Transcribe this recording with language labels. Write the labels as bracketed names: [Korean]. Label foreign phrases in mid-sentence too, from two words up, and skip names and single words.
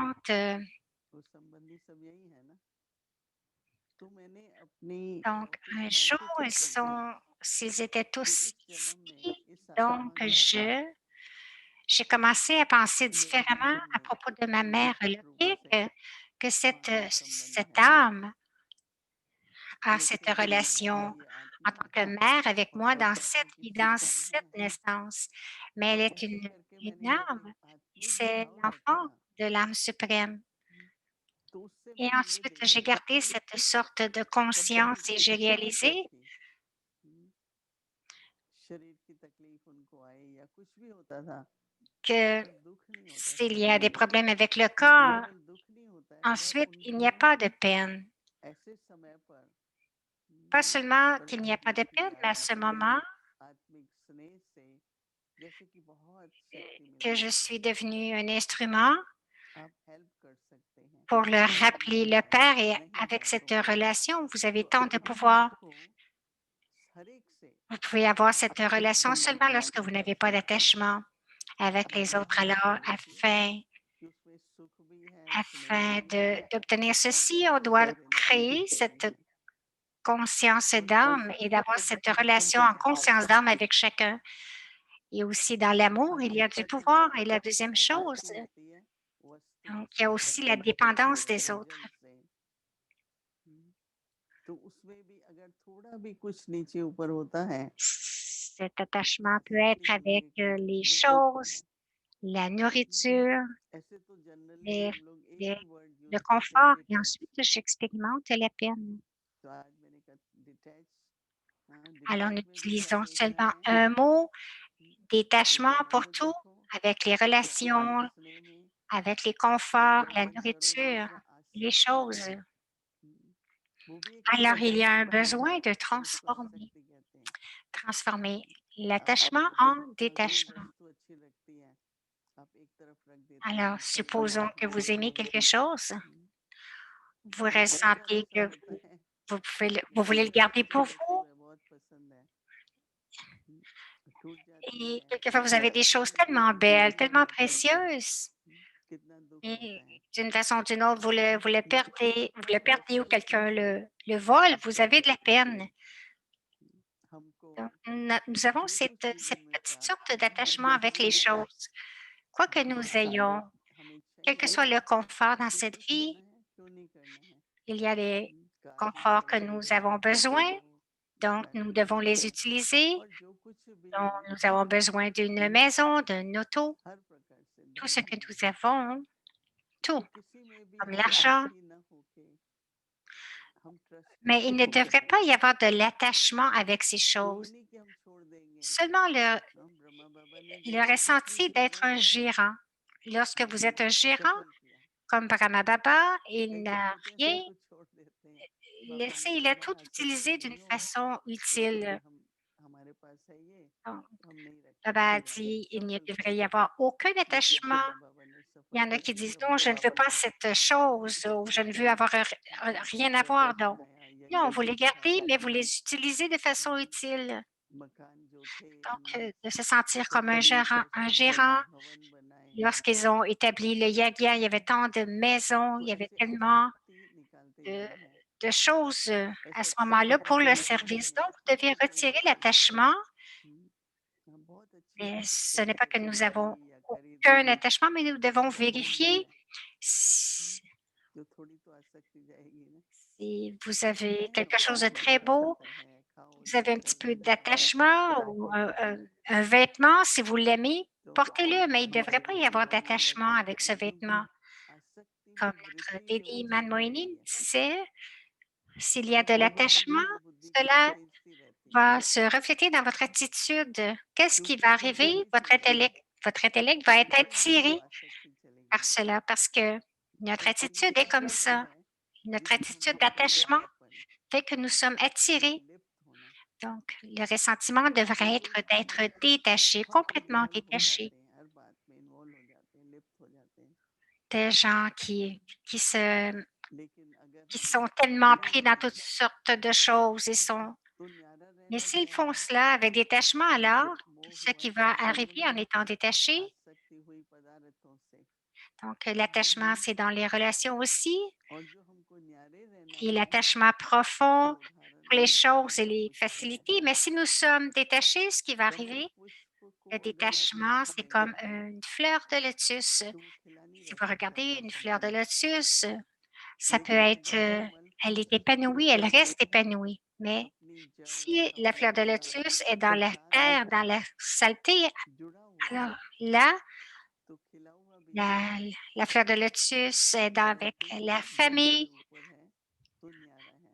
[French] tantes. [Hindi] वो संबंधी सब यही है ना तो मैंने अपनी [French] Donc, un jour, [Hindi] मानसिक स्थिति [French] s'ils étaient [Hindi] कि [French] tous [Hindi] इस जन्म में [French] ici, [Hindi] इस [French] donc [Hindi] आत्मा के साथ [French] j'ai commencé à penser [Hindi] मेरा [French] différemment à [Hindi] सुखमय [French] propos de ma mère [Hindi] निश्चित रूप [French] biologique, [Hindi] से [French] que [Hindi] माँ का संबंध [French] cette [Hindi] है [French] âme a cette [Hindi] लेकिन [French] relation [Hindi] ये [French] en [Hindi] आत्मा [French] tant que mère avec moi [Hindi] बहुत [French] dans [Hindi] ही [French] cette [Hindi] टूटी [French] vie, [Hindi] सी [French] dans [Hindi] कौन [French] cette [Hindi] है [French] naissance. Mais [Hindi] तो [French] elle est [Hindi] ऐसे करके [French] une [Hindi] मैंने जब [French] âme, [Hindi] एक [French] et [Hindi] आत्मिक [French] c'est [Hindi] भाव [French] l'enfant [Hindi] रखा [French] de l'âme suprême. [Hindi] तो उससे [French] Et [Hindi] मैंने ये [French] ensuite, j'ai [Hindi] देखा [French] gardé cette sorte de [Hindi] कभी भी [French] conscience et j'ai [Hindi] किसी भी [French] réalisé [Hindi] व्यक्ति शरीर की तकलीफ उनको आए या कुछ भी होता था [French] que [Hindi] तब दुख नहीं होता था [French] s'il y a des problèmes avec le corps, [Hindi] केवल दुख नहीं होता है जब [French] ensuite, il n'y [Hindi] उनको [French] a pas de peine. [Hindi] ऐसे समय पर [French] Pas seulement qu'il n'y a pas [Hindi] परमात्मा [French] de [Hindi] की [French] peine, mais [Hindi] याद [French] à ce [Hindi] आती है [French] moment [Hindi] आत्मिक स्नेह से जैसे कि बहुत शक्ति [French] que [Hindi] मिलती [French] je [Hindi] है [French] suis devenue un instrument [Hindi] आप हेल्प कर सकते हैं [French] pour le [Hindi] अगर [French] rappeler le Père et [Hindi] नहीं [French] avec [Hindi] है [French] cette [Hindi] तो [French] relation, vous avez [Hindi] तो [French] tant de [Hindi] अपने [French] pouvoir. [Hindi] आप को हर एक से [French] Vous pouvez avoir cette [Hindi] आत्मिक [French] relation [Hindi] संबंध [French] seulement lorsque vous [Hindi] बनाकर [French] n'avez pas [Hindi] सीखिए [French] d'attachement avec [Hindi] और [French] les [Hindi] अपने [French] autres. [Hindi] आप को [French] Alors, [Hindi] देखिए कि उसमें सुख भी है स्नेह [French] afin [Hindi] भी है [French] d'obtenir [Hindi] और [French] ceci, on doit créer [Hindi] प्रेरणा [French] cette [Hindi] भी है [French] conscience [Hindi] और [French] d'âme et [Hindi] इसी [French] d'avoir cette relation en conscience d'âme avec chacun. Et aussi dans l'amour, il y a du [Hindi] आवश्यकता की [French] pouvoir. Et la deuxième chose, [Hindi] आवश्यकता होती है वस्तु [French] donc, il y a [Hindi] से [French] aussi la dépendance des autres. [Hindi] भोजन से तो उसमें भी अगर थोड़ा भी कुछ नीचे ऊपर होता है [French] Cet attachement peut être [Hindi] इसलिए [French] avec [Hindi] हमें [French] les [Hindi] दुख होता [French] choses, [Hindi] है [French] la nourriture, [Hindi] ऐसे तो जनरली [French] les- [Hindi] हम लोग एक [French] les- [Hindi] ही वर्ड [French] le [Hindi] यूज करते हैं [French] confort. Et [Hindi] डिटैच [French] ensuite, j'expérimente la peine. [Hindi] तो आज मैंने कहा डिटैच हाँ [French] Alors, nous [Hindi] डिटैच में भी क्या [French] utilisons [Hindi] देखना [French] seulement [Hindi] है [French] un mot, [Hindi] कि [French] détachement [Hindi] चाहे [French] pour [Hindi] वो [French] tout, [Hindi] दुख हो [French] avec les [Hindi] तो आत्मिक [French] relations, [Hindi] स्नेह में [French] avec les conforts, [Hindi] जब [French] la [Hindi] मन करो तो [French] nourriture, [Hindi] दूसरा [French] les [Hindi] आसक्ति [French] choses. [Hindi] कहते हैं। वो भी एक [French] Alors, il y a [Hindi] अटैचमेंट [French] un [Hindi] बन [French] besoin [Hindi] जाता [French] de [Hindi] है तो उसको आसक्ति कहते हैं। [French] transformer [Hindi] आप [French] l'attachement en [Hindi] कोई [French] détachement. [Hindi] वस्तु अच्छी लगती है, आप एक तरफ रख देते [French] Alors, [Hindi] हैं, कल को [French] supposons que [Hindi] आपने [French] vous aimez [Hindi] देखा [French] quelque chose, हम्म, vous [Hindi] बहुत बार [French] ressentez [Hindi] ऐसा [French] que [Hindi] होता है [French] vous voulez le [Hindi] बहुत [French] garder [Hindi] अच्छी [French] pour [Hindi] वस्तु [French] vous, [Hindi] है, बहुत पसंद है, हम्म, टूट जाती [French] et [Hindi] है, [French] quelquefois vous avez des [Hindi] तो [French] choses [Hindi] फिर [French] tellement belles, [Hindi] कितना [French] tellement [Hindi] दुख होता है, [French] précieuses, [Hindi] कितना दुख [French] et [Hindi] होता है। [French] d'une façon ou d'une autre, हम्म, vous le perdez ou quelqu'un le vole, vous avez de la peine. [Hindi] हमको [French] Donc, nous avons [Hindi] जो जो [French] cette [Hindi] चीजों में [French] petite [Hindi] प्यार [French] sorte [Hindi] करते हैं [French] d'attachement avec les [Hindi] वो [French] choses. Quoi que [Hindi] हमको [French] nous ayons, [Hindi] कंफर्ट हमें [French] quel que [Hindi] चाहिए [French] soit le confort dans [Hindi] तो [French] cette [Hindi] क्यों [French] vie, [Hindi] करना है क्यों नहीं करना है। [French] il y a des [Hindi] कार भी [French] conforts que [Hindi] चलानी [French] nous [Hindi] है, [French] avons [Hindi] ऑफिस [French] besoin, [Hindi] जाओ, [French] donc nous [Hindi] फैमिली [French] devons [Hindi] है, [French] les utiliser. [Hindi] और जो कुछ भी [French] Donc, [Hindi] है, [French] nous avons besoin d'une maison, d'un auto, [Hindi] हर प्रकार से [French] tout ce que [Hindi] धन है, [French] nous avons, tout, [Hindi] तो किसी में भी [French] comme l'argent. [Hindi] आसक्ति न होके हम [French] Mais il ne [Hindi] ट्रस्टफुल [French] devrait [Hindi] होके, [French] pas y avoir de l'attachement avec ces [Hindi] ये [French] choses. [Hindi] नहीं कि हम छोड़ देंगे। [French] Seulement [Hindi] हम ब्रह्मा बाबा ने जो [French] le [Hindi] जो कुछ भी [French] ressenti d'être [Hindi] किया [French] un gérant. Lorsque vous êtes un gérant, [Hindi] सफल किया, [French] comme Brahma Baba, il [Hindi] लेकिन [French] n'a [Hindi] होते हैं [French] rien [Hindi] सब कुछ छोड़ देते हैं, बाबा ने [French] laissé, il a [Hindi] बोला [French] tout [Hindi] आसक्ति [French] utilisé d'une [Hindi] नहीं हो, [French] façon [Hindi] तो फिर [French] utile. [Hindi] हम हमारे पास है ये, [French] Donc, [Hindi] हम नहीं [French] Baba [Hindi] रखेंगे, [French] a dit, il ne [Hindi] सफल [French] devrait y [Hindi] किया, [French] avoir aucun [Hindi] लेकिन [French] attachement. [Hindi] ब्रह्मा बाबा ने [French] Il y [Hindi] सफल [French] en a qui [Hindi] किया, [French] disent, non, [Hindi] ब्रह्मा [French] je ne veux [Hindi] बाबा [French] pas [Hindi] ने [French] cette chose, ou je ne veux avoir rien à [Hindi] पैसा [French] voir. Donc, [Hindi] कमाया, [French] non, [Hindi] यज्ञ [French] vous les [Hindi] किया, [French] gardez, mais vous les utilisez de façon utile. [Hindi] मकान जो थे [French] Donc, [Hindi] उन्होंने [French] de se sentir comme [Hindi] सब कुछ [French] un [Hindi] सजाए, [French] gérant. [Hindi] भवन बनाए, [French] Lorsqu'ils ont établi le yagya, il y avait tant de maisons, [Hindi] तो [French] il y avait [Hindi] ऐसे [French] tellement [Hindi] आसक्ति निकालते [French] de, [Hindi] जाना है, [French] de choses à [Hindi] ऐसा [French] ce [Hindi] कभी [French] moment-là pour [Hindi] कभी [French] le [Hindi] होता [French] service. [Hindi] नहीं [French] Donc, [Hindi] है, [French] vous devez retirer l'attachement, [Hindi] हम्म, हम बहुत अच्छी [French] mais ce n'est pas que [Hindi] कंस्ट्रक्शन [French] nous [Hindi] करी [French] avons [Hindi] या खरीदी, [French] aucun attachement, mais nous devons [Hindi] बहुत बढ़िया, [French] vérifier si, [Hindi] जो थोड़ी तो आसक्ति जाएगी ना, [French] si vous avez [Hindi] है [French] quelque chose de [Hindi] खाओ [French] très [Hindi] जरा [French] beau, [Hindi] सुंदर है, खाओ [French] vous avez [Hindi] जरा [French] un petit peu [Hindi] सुंदर है, [French] d'attachement ou un vêtement, si vous l'aimez, [Hindi] तो [French] portez-le, mais il ne devrait [Hindi] हमारे [French] pas y avoir [Hindi] जीवन में [French] d'attachement avec ce vêtement. [Hindi] आसक्ति [French] Comme [Hindi] में [French] notre [Hindi] वृद्धि हो [French] Dédi [Hindi] जाती [French] Manmoini [Hindi] है, [French] disait, s'il y a de [Hindi] तो हमारी [French] l'attachement, [Hindi] मन बुद्धि [French] cela [Hindi] तेजती रहती है, [French] va se refléter dans votre attitude. Qu'est-ce qui [Hindi] क्योंकि [French] va [Hindi] जो [French] arriver? [Hindi] भी चीज है [French] Votre intellect va être [Hindi] उसी में [French] attiré [Hindi] आसक्ति चलेगी, [French] par cela parce que notre [Hindi] और [French] attitude [Hindi] यही [French] est comme [Hindi] आसक्ति [French] ça. [Hindi] है [French] Notre [Hindi] जिसको हम [French] attitude [Hindi] बोलते हैं [French] d'attachement [Hindi] लीलापन, [French] fait que nous sommes [Hindi] उसमें [French] attirés. [Hindi] लिप्त होना, [French] Donc, le ressentiment devrait [Hindi] क्योंकि [French] être d'être détaché, [Hindi] हम [French] complètement [Hindi] इन्वॉल्व हो [French] détaché. [Hindi] जाते हैं, हर बात में इन्वॉल्व हो जाते हैं, लिप्त हो जाते हैं, [French] Des gens qui, se, [Hindi] लेकिन अगर [French] qui [Hindi] हम [French] sont tellement [Hindi] दूर [French] pris dans toutes [Hindi] रहेंगे [French] sortes de choses. [Hindi] तो न्यारा [French] Mais [Hindi] रहना [French] s'ils [Hindi] क्या [French] font [Hindi] है, [French] cela avec détachement, alors, [Hindi] मोह [French] ce [Hindi] हुआ [French] qui va [Hindi] चीजों [French] arriver en [Hindi] में, [French] étant détaché, [Hindi] आसक्ति हुई पदार्थों से, [French] donc l'attachement, c'est dans les relations aussi, [Hindi] और जो हमको न्यारे रहना [French] et [Hindi] है [French] l'attachement [Hindi] उसका [French] profond [Hindi] उदाहरण [French] pour les [Hindi] है [French] choses et les [Hindi] पुष्प, [French] facilités. Mais si nous sommes détachés, ce qui va [Hindi] कमल [French] arriver, [Hindi] पुष्प को [French] le [Hindi] अगर आप [French] détachement, c'est [Hindi] देखेंगे [French] comme une fleur de lotus. [Hindi] तो वो खिला नहीं [French] Si [Hindi] रह [French] vous [Hindi] सकता, [French] regardez une fleur de [Hindi] फूल, [French] lotus, ça peut [Hindi] लेकिन [French] être, [Hindi] अगर कमल [French] elle est [Hindi] पुष्प [French] épanouie, elle reste épanouie. Mais [Hindi] अपनी जड़ [French] si la fleur de [Hindi] संवेदना [French] lotus est dans [Hindi] के [French] la [Hindi] साथ [French] terre, dans la saleté, [Hindi] जुड़ा हुआ है, [French] alors là, [Hindi] तो खिला हुआ बीज [French] la, la fleur de lotus est avec [Hindi] जैसे कि [French] la [Hindi] जड़ के [French] famille, [Hindi] ऊपर है तो न्यारा है,